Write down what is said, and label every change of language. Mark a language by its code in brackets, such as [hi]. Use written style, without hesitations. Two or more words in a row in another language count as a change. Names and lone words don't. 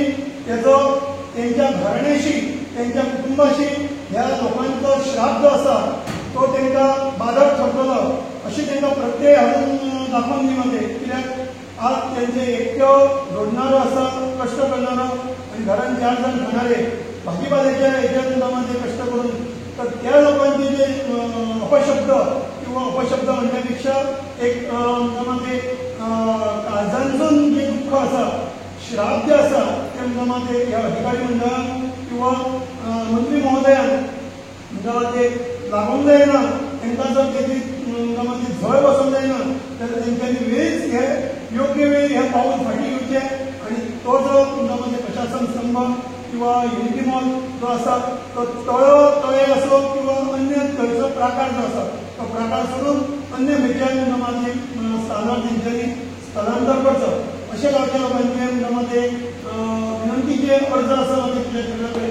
[kok] तेजो तेंच्या घराण्याशी, तेंच्या कुटुंबाशी ह्या लोकांचो श्राप जो आसा तो तेंकां बाधक ठरतलो अशी तेंकां प्रत्यय हाडून दाखोवन दी मध्ये. कित्याक आज तेंचे एकटो जोडणारो आसा, कश्ट करणारो आणि घरान 4 जाण खाणारे भाजीपाल्याच्या हेच्या मध्ये कष्ट करून, तर त्या लोकांचे जे अपशब्द किंवा अपशब्द म्हणण्यापेक्षा एक मध्ये काळजांतून जे दुःख आसा, श्राप जे आसा ते मध्ये ह्या अधिकारी मंडळान किंवा मंत्री महोदयान ते लागूंक जायना. तांकां जर तेजी मध्ये झळ बसूंक जायना जाल्यार तेंच्यांनी वेळीच हे योग्य वेळी हे पाऊल फाटी घेवचें आणि तो जो मध्ये प्रशासन स्तंभ किंवा युनिटी मॉल जो आसा तो तळे असो किंवा अन्य थंयचो प्राकार जो आसा तो प्रकार सोडून अन्य खंयच्याय मध्ये स्थानार तेंच्यांनी स्थलांतर करचो अशें गांवच्या लोकांचे मध्ये विनंतीचे अर्ज आसा तुज्या चरणाकडे.